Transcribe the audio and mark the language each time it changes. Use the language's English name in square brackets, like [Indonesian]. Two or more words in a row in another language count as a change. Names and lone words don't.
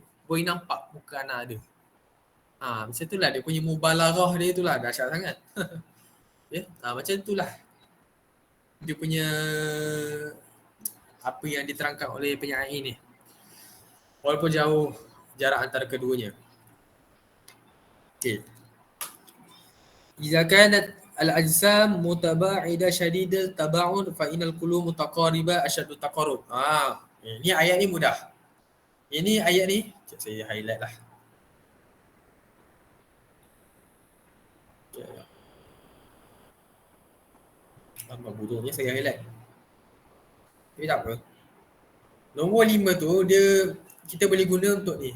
[Malay] Boleh nampak muka anak dia. Macam itulah dia punya mubalarah dia tu lah dahsyat sangat. Ya, macam itulah dia punya apa yang diterangkan oleh penyair ni. Walaupun jauh jarak antara keduanya. Okey. [Arabic] إذا كانت الأجسام متباعدة شديد التباعد فإن القلوب متقاربة أشد التقارب. [Malay] Ini ayat ni mudah. Ini ayat ni saya highlight lah. Apa bodohnya saya highlight. Tapi tak apa. Nombor 5 tu dia kita boleh guna untuk ni.